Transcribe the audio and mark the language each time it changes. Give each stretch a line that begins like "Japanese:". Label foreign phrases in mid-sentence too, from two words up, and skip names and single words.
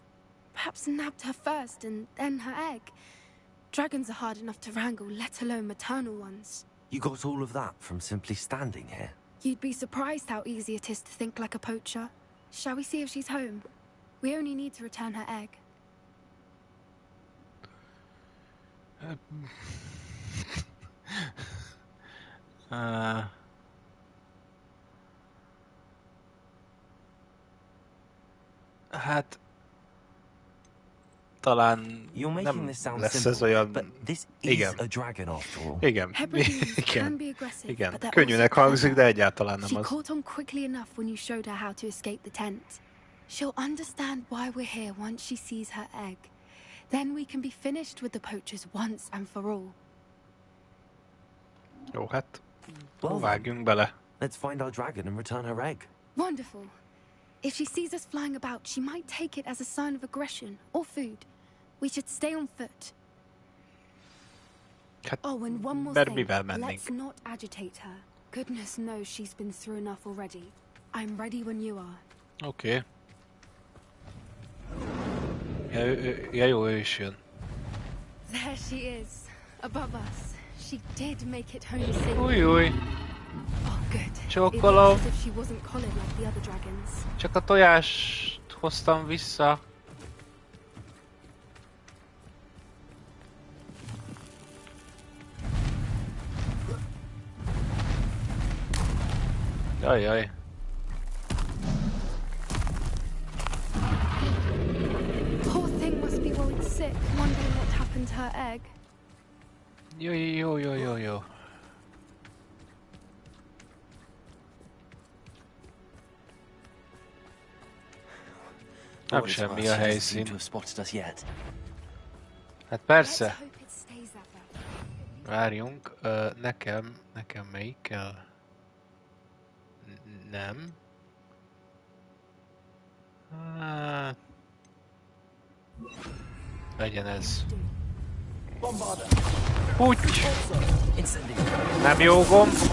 English: Perhaps nabbed her first and then her egg. Dragons are hard enough to wrangle, let alone maternal ones. You got all of that from simply standing here? You'd be surprised how easy it is to think like a poacher. Shall we see if she's home? We only need to return her egg.
Hungarian: Hát... Talán
English: You're making
Hungarian: nem
English: this sound
Hungarian: lesz ez
English: simple,
Hungarian: olyan...
English: but this is
Hungarian: Igen.
English: a dragon after all.
Hungarian: Igen.
English: Hebrides can
Hungarian: Igen.
English: be aggressive,
Hungarian: Igen.
English: but they're
Hungarian: Könnyűnek
English: also
Hungarian: hangzik, de
English: clever.
Hungarian: egyáltalán nem
English: She
Hungarian: az.
English: caught on quickly enough when you showed her how to escape the tent. She'll understand why we're here once she sees her egg. Then we can be finished with the poachers once and for all.
Hungarian: Jó, hát...
English: Well then,
Hungarian: vágjunk bele.
English: let's find our dragon and return her egg. Wonderful. If she sees us flying about, she might take it as a sign of aggression or food. We should stay on foot.
Hungarian: Hát,
English: Oh, and one more
Hungarian: mert
English: thing.
Hungarian: mivel mennénk?
English: Let's not agitate her. Goodness knows she's been through enough already. I'm ready when you are.
Hungarian: Oké. Ja, jó, ő is jön.
English: There she is, above us. She did make it home safely.
Hungarian: Új, új.
English: Oh, good.
Hungarian: Csókolom.
English: It looks as if she wasn't collared like the other dragons.
Hungarian: Csak a tojást hoztam vissza. Jaj.
English: Poor thing must be worried sick, wondering what happened to her egg.
Hungarian: Jó. Nem
English: Boys,
Hungarian: semmi
English: she
Hungarian: a
English: doesn't seem
Hungarian: helyszín.
English: to have spotted us yet.
Hungarian: Hát
English: Let's
Hungarian: persze.
English: hope it stays that way.
Hungarian: Várjunk. Nekem melyik kell? Nem. Legyen ez. Úgy! Nem jó gomb.